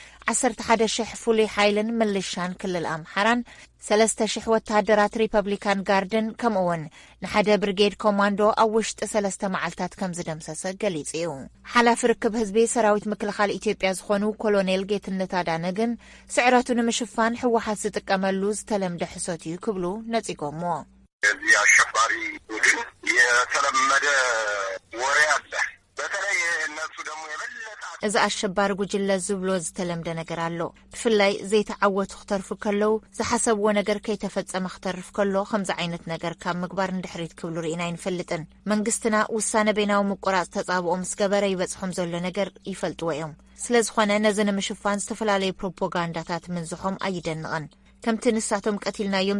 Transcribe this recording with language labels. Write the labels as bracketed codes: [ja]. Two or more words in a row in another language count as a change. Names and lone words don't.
[ti] 11,000 ፍሉይ ሓይልን ምልሻን ክልል ኣምሓራን 3,000 ወታደራት ሪፐብሊካን ጋርድን ከምኡውን ንሓደ ብርጌድ ኮማንዶ ኣብ ውሽጢ 3 መዓልታት ከም ዝደምሰሰ ገሊጹ እዩ። ሓላፊ ርክብ ህዝቢ ሰራዊት ምክልኻል ኢትዮጵያ ዝኾኑ ኮሎኔል ጌትነት ኣዳነ ግን ስዕረቱ ንምሽፋን ሕወሓት ዝጥቀመሉ ዝተለምደ ሕሶት እዩ ክብሉ ነጺጎሞ። [am] እዚ አሸባሪ ቡድን የተለመደ ወሬ አለ። በተለይ እነሱ ደግሞ የበለጠ [ti] እዚ አሸባሪ ጉጅለ ዝብሎ ዝተለምደ ነገር ኣሎ። ብፍላይ ዘይተዓወቱ ክተርፉ ከለው ዝሓሰብዎ ነገር ከይተፈጸመ ክተርፍ ከሎ ከምዚ ዓይነት ነገር ካብ ምግባር እንድሕሪት ክብሉ ርኢና ይንፈልጥን። መንግስትና ውሳነ ቤናዊ ምቁራጽ ተጻብኦ ምስ ገበረ ይበጽሖም ዘሎ ነገር ይፈልጥዎ እዮም። ስለዝኾነ ነዚ ንምሽፋን ዝተፈላለዩ ፕሮፓጋንዳታት ምንዝሖም ኣይደንቕን። ከምቲ ንሳቶም ቀቲልናዮም